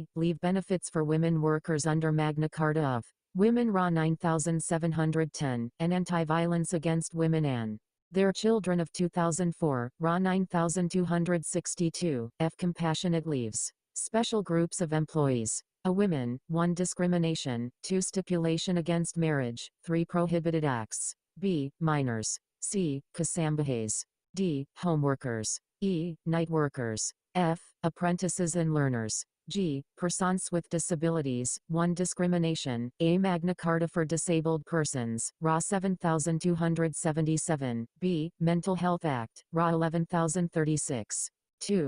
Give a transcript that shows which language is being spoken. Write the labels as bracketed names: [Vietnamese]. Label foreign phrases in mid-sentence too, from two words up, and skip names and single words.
[English] Leave benefits for women workers under Magna Carta of Women RA 9710, and Anti-Violence Against Women and Their Children of 2004, RA 9262. F. Compassionate leaves. Special groups of employees. A. Women. 1. Discrimination. 2. Stipulation against marriage. 3. Prohibited acts. B. Minors. C. Kasambahays. D. Homeworkers. E. Night workers. F. Apprentices and learners. G. Persons with disabilities. 1. Discrimination. A. Magna Carta for Disabled Persons, RA 7277. B. Mental Health Act, RA 11036. 2.